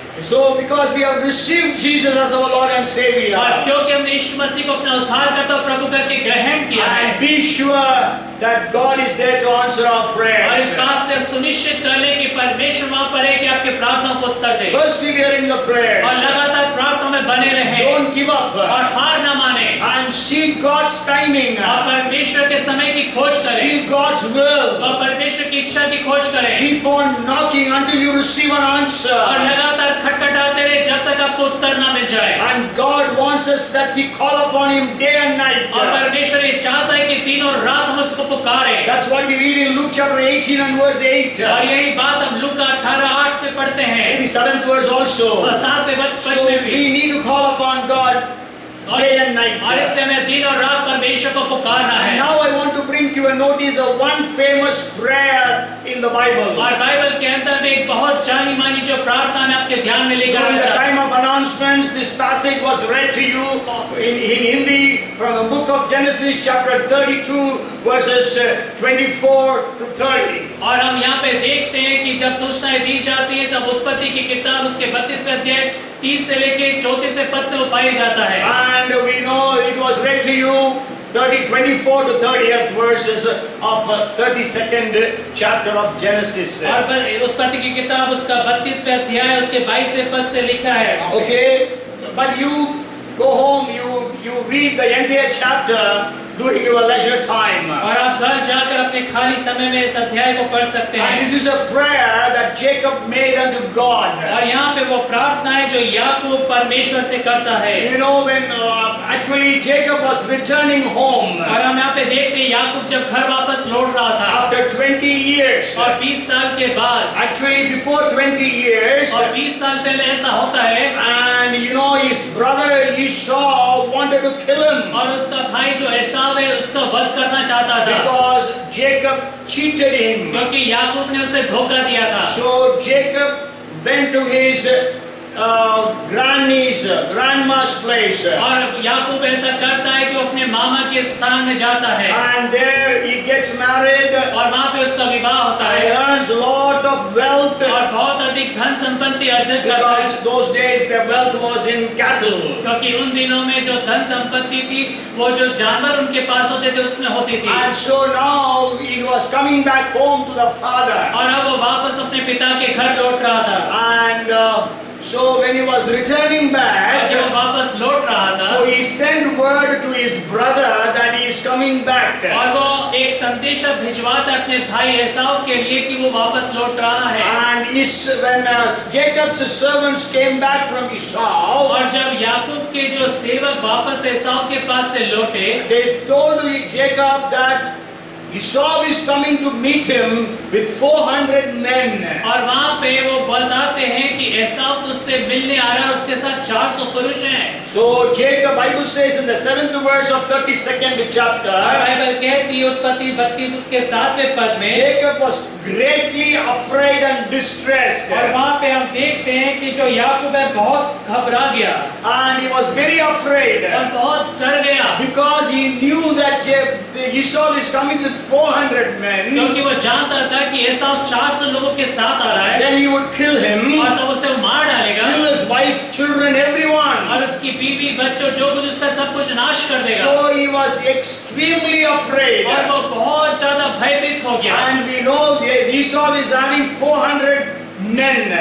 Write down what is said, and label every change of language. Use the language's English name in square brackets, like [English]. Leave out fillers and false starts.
[English] So because we have received Jesus as our Lord and Savior, [Hindi] और क्योंकि हमने यीशु मसीह को अपना उद्धारकर्ता और प्रभु करके ग्रहण किया है, [English] and be sure that God is there to answer our [Hindi] और [English] prayers. [Hindi] इस बात से सुनिश्चित कर ले कि परमेश्वर वहां पर है कि आपके प्रार्थना को उत्तर दे, [English] Persevere in the prayers. [Hindi] और लगातार प्रार्थना में बने रहें, [English] Don't give up. [Hindi] और हार न माने, [English] And seek God's timing. [Hindi] और परमेश्वर के समय की खोज करें, [English] Seek God's will. [Hindi] और परमेश्वर की इच्छा की खोज करें, [English] Keep on knocking until you receive an [Hindi] और [English] answer. [Hindi] लगातार खटखटाते रहे जब तक आपको उत्तर ना मिल जाए। [English] And God wants us that we call upon Him day and night. [Hindi] और परमेश्वर ये चाहता है कि दिन और रात हम उसको पुकारें। [English] That's what we read in Luke chapter 18 and verse 8. [Hindi] और यही बात हम लूका 18:8 में पढ़ते हैं, [English] Maybe 7th verse also. [Hindi] और 7वें पद [English] So [Hindi] में भी। [English] we need to call upon God day and night. [Hindi] और इसलिए हमें दिन और रात परमेश्वर को पुकारना [English] And [Hindi] है। [English] now I want to bring to your notice a one famous prayer in the Bible. [Hindi] और बाइबल के अंदर में एक बहुत जानी मानी जो प्रार्थना मैं आपके ध्यान में लेकर [English] During [Hindi] चाहता [English] time of announcements, this passage was read to you in Hindi from the book of Genesis chapter 32 verses 24 to 30. [Hindi] हूँ। और हम यहाँ पे देखते हैं कि जब सूचनाएं दी जाती है, जब उत्पत्ति की किताब उसके 32वें अध्याय 30 से लेके 34वें पद में वो पाया जाता है। [English] And we know it was read to you 24 to 30th verses of 32nd chapter of Genesis. [Hindi] और उत्पत्ति की किताब उसका 32वें अध्याय उसके 22वें पद से लिखा है। [English] Okay, but you go home, you read the entire chapter during your leisure time. [Hindi] और आप घर जाकर अपने खाली समय में इस अध्याय को पढ़ सकते [English] And [Hindi] हैं। [English] this is a prayer that Jacob made unto God. [Hindi] और यहाँ पे वो प्रार्थना है जो याकूब परमेश्वर से करता है। [English] You know, when actually Jacob was returning home [Hindi] और हम यहाँ पे देखते हैं याकूब जब घर वापस लौट रहा था, [English] after 20 years, [Hindi] और 20 साल के बाद, [English] actually before 20 years, [Hindi] और 20 साल पहले ऐसा होता है, [English] and you know his brother Esau wanted to kill him [Hindi] और उसका भाई जो एसाव है उसका वध करना चाहता था, [English] because Jacob cheated him. [Hindi] क्योंकि याकूब ने उसे धोखा दिया था। [English] So Jacob went to his grandma's place, [Hindi] और याकूब ऐसा करता है कि वो अपने मामा के स्थान में जाता है, [English] and there he gets married [Hindi] और वहाँ पे उसका विवाह होता [English] and [Hindi] है, [English] earns lot of wealth, [Hindi] और बहुत अधिक धन संपत्ति अर्जित करता [English] because [Hindi] है, [English] those days the wealth was in cattle. [Hindi] क्योंकि उन दिनों में जो धन संपत्ति थी वो जो जानवर उनके पास होते थे उसमें होती थी। [English] And so now he was coming back home to the father, [Hindi] और अब वो वापस अपने पिता के घर लौट रहा था, [English] and So when he was returning [Hindi] और [English] back, [Hindi] जब वो वापस लौट रहा था, [English] so he sent word to his brother that he is coming back. [Hindi] और वो एक संदेशा भिजवाता अपने भाई एसाव के लिए कि वो वापस लौट रहा है। [English] And when Jacob's servants came back from Esau, [Hindi] और जब याकूब के जो सेवक वापस एसाव के पास से लौटे, [English] they told Jacob that Esau is coming to meet him with 400 men. [Hindi] और वहाँ पे वो बताते हैं कि एसाव तुझसे मिलने आ रहा है, उसके साथ 400 पुरुष हैं। [English] So Jacob, Bible says in the 7th verse of 32nd [Hindi] और [English] chapter, [Hindi] बाइबल कहती है उत्पत्ति 32 उसके 7वें पद में, [English] Jacob was greatly afraid and distressed. [Hindi] और वहाँ पे हम देखते हैं कि जो याकूब है बहुत घबरा गया [English] And he was very afraid [Hindi] और बहुत डर गया, [English] because he knew that Esau is coming with 400 men. [Hindi] क्योंकि वो जानता था कि एसाव 400 लोगों के साथ आ रहा है [English] Then he would kill him, [Hindi] और तब उसे मार डालेगा [English] kill his wife, children, everyone. [Hindi] और उसकी बीवी बच्चों जो कुछ उसका सब कुछ नाश कर देगा। [English] So he was extremely afraid. [Hindi] और वो बहुत ज्यादा भयभीत हो गया। [English] And we know Esau is having 400 men.